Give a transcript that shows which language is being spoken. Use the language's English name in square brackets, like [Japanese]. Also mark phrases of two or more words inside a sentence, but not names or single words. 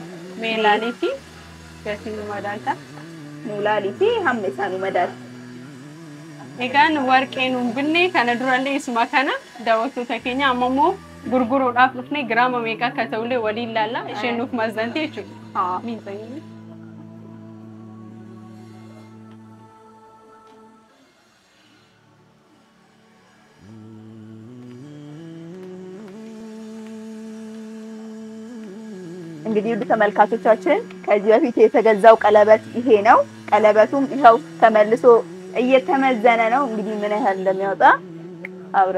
[Oromo] Mee ilaalii fi gatii nu madaalta. Nu ilaalii fi hamma isaa nu madaalta. Egaan warqee nu binnee kana durallee isuma kana daawwattoota keenya amma immoo gurguruudhaaf dhufnee giraama meeqa akka ta'ullee waliin ilaalla. Isheen nuuf mazzante jechuudha. Miidhagina. [Amharic] እንግዲህ ውድ ተመልካቾቻችን ከዚህ በፊት የተገዛው ቀለበት ይሄ ነው። ቀለበቱም ይሄው ተመልሶ እየተመዘነ ነው። እንግዲህ ምን ያህል እንደሚያወጣ አብረን